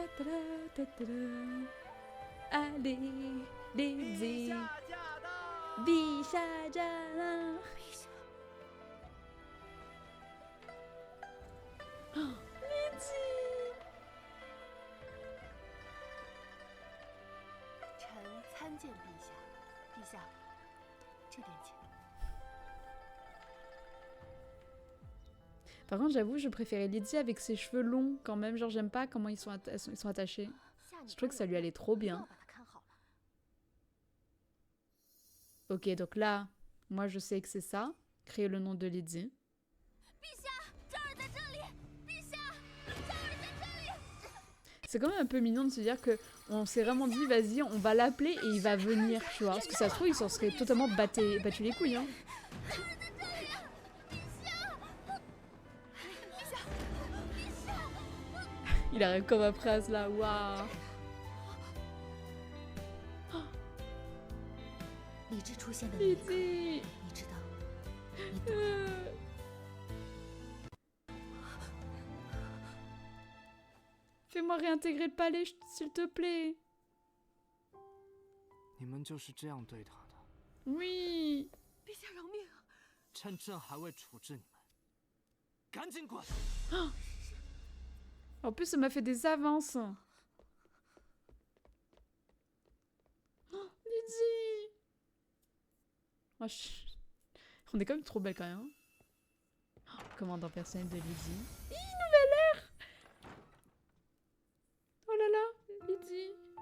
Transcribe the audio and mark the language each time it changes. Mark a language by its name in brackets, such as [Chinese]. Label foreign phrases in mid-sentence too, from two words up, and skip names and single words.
[French] Allez, Lydie. Bishajana. Oh, Lydie. [Chinese] 臣参见陛下。陛下，这点钱。 [French] Par contre, j'avoue, je préférais Lydie avec ses cheveux longs quand même. Genre, j'aime pas comment ils sont attachés. Je trouve que ça lui allait trop bien. Ok, donc là, moi je sais que c'est ça. Créer le nom de Lydie. c'est quand même un peu mignon de se dire que on s'est vraiment dit, vas-y, on va l'appeler et il va venir, tu vois. Parce que ça se trouve, il s'en serait totalement battu les couilles, hein. Il arrive comme un prince là, waouh. [Chinese] 理智出现的那一刻，你知道，你懂。 [French] Fais-moi réintégrer le palais, s'il te plaît. [Chinese] 你们就是这样对他的？ [French] Oui. [Chinese] 陛下饶命！趁朕还未处置你们，赶紧滚！ [French] En plus, ça m'a fait des avances. Oh, Lydie. Oh, on est quand même trop belle quand même. Oh, commandant personnel de Lydie. Nouvelle ère. Oh là là, Lydie.